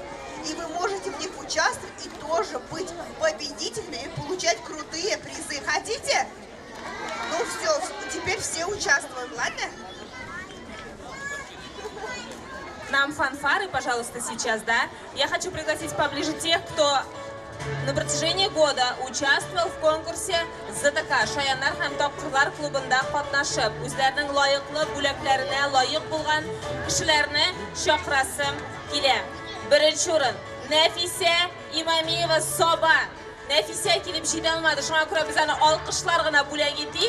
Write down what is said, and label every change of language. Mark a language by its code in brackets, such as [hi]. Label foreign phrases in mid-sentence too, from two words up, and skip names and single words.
[ru] И вы можете в них участвовать и тоже быть победителями и получать крутые призы. Хотите? Ну все, теперь все участвуем, ладно? Нам фанфары, пожалуйста, сейчас, да? Я хочу пригласить поближе тех, кто на протяжении года участвовал в конкурсе ЗТК [tt] Шаяннар һәм Тапкырлар клубында катнашып, үзләренең лайыклы бүләкләренә лайык булган кешеләрне чакырасым килә. Беренче урын Нәфисә Имамиева Соба. Нәфисә килеп җитә алмады. Шуңа күрә без аны алкышлар гына бүләк итик.